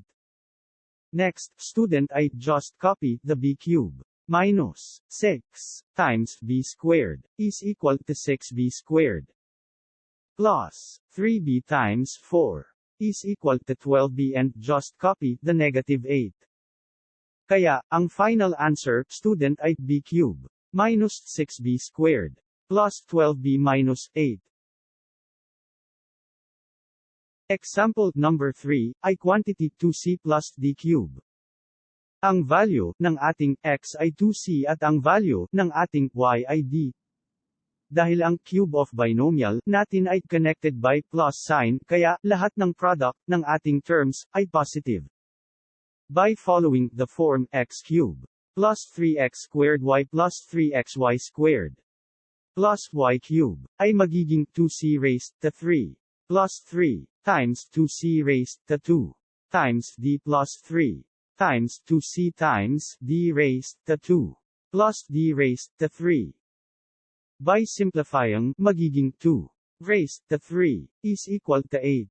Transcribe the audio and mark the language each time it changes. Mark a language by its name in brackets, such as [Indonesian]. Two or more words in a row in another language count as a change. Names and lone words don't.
[English] Next, student, I just copy the b cube minus 6 times b squared is equal to 6b squared plus 3b times 4 is equal to 12b, and just copy the negative 8. [Filipino] Kaya, ang [English] final answer, [Filipino] student, ay [English] b cube minus 6b squared plus 12b minus 8. Example number 3, ay quantity 2c plus d cube. [Filipino] Ang value ng ating x ay 2c at ang value ng ating y ay d. Dahil ang [English] cube of binomial [Filipino] natin ay [English] connected by plus sign, [Filipino] kaya lahat ng product ng ating terms ay positive. [English] By following the form x cube plus 3x squared y plus 3xy squared plus y cube [Filipino] ay magiging [English] 2c raised to 3 plus 3 times 2c raised to 2 times d plus 3 times 2c times d raised to 2 plus d raised to 3. By simplifying, magiging 2 raised to 3 is equal to 8.